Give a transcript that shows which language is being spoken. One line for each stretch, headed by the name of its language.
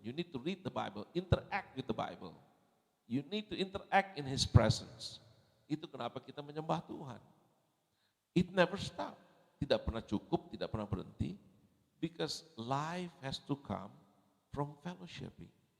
English: You need to read the Bible, interact with the Bible. You need to interact in His presence.
Indonesian: Itu kenapa kita menyembah Tuhan.
English: It never stop.
Indonesian: Tidak pernah cukup, tidak pernah berhenti.
English: Because life has to come from fellowshipping.